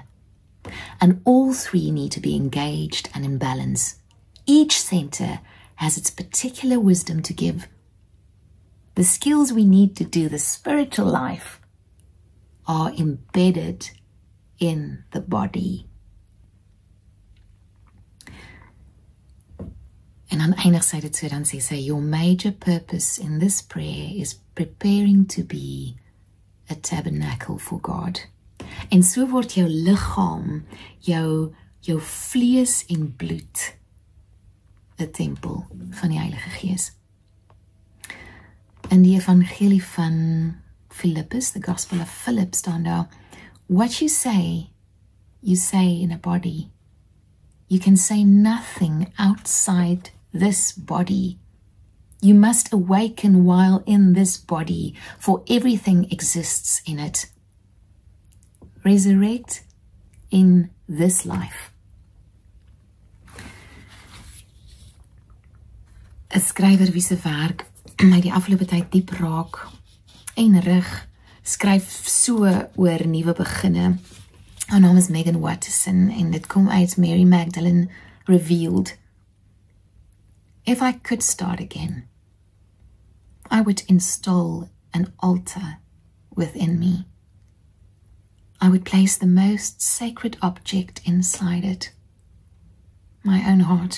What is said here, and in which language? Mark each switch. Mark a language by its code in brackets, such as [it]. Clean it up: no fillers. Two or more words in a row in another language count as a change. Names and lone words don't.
[en] And all three need to be engaged and in balance. Each center has its particular wisdom to give. The skills we need to do the spiritual life are embedded in the body. [af] En dan eindig sy dit so, dan sê sy, [en] your major purpose in this prayer is preparing to be a tabernacle for God. [af] En so word jou liggaam, jou vlees en bloed 'n tempel van die Heilige Gees. In die evangelie van Philippus, [en] the Gospel of Philip, [af] staan daar, [en] What you say in a body. You can say nothing outside this body. You must awaken while in this body, for everything exists in it. Resurrect in this life. [af] 'n skrywer wie se werk my die afgelope tyd diep raak en rig, skryf so oor nuwe beginne. Haar naam is Megan Watterson en dit kom uit Mary Magdalene Revealed. [en] If I could start again, I would install an altar within me. I would place the most sacred object inside it, my own heart.